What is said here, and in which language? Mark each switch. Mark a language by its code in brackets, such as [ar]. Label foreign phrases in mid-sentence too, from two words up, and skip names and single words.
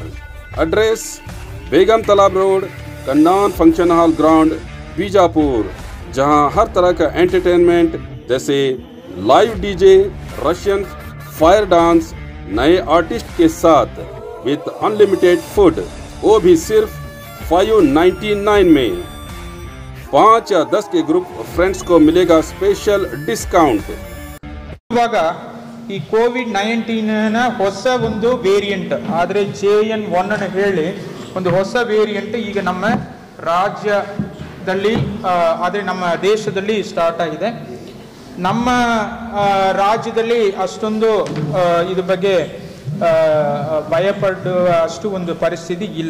[hi] एड्रेस बेगम तालाब रोड, कन्नान फंक्शन हॉल ग्राउंड, बीजापुर, जहां हर तरह का एंटरटेनमेंट जैसे [en] live DJ, Russian fire dance, [hi] नए आर्टिस्ट के साथ [en] with unlimited food, [hi] वो भी सिर्फ 599 में। 5 या 10 के [en] group friends [hi] को मिलेगा [en] special discount. [kn] ಈ ಕೋವಿಡ್-19 ಹೊಸ ಒಂದು ವೇರಿಯಂಟ್ ಆದರೆ JN1 ಅನ್ನು ಹೇಳಿ ಒಂದು ಹೊಸ ವೇರಿಯಂಟ್ ಈಗ ನಮ್ಮ ರಾಜ್ಯದಲ್ಲಿ ಆದರೆ ನಮ್ಮ ದೇಶದಲ್ಲಿ ಸ್ಟಾರ್ಟ್ ಆಗಿದೆ. ನಮ್ಮ ರಾಜ್ಯದಲ್ಲಿ ಅಷ್ಟೊಂದು ಇದ್ರ ಬಗ್ಗೆ ಭಯಪಡುವ ಅಷ್ಟು ಒಂದು ಪರಿಸ್ಥಿತಿ ಇಲ್ಲ.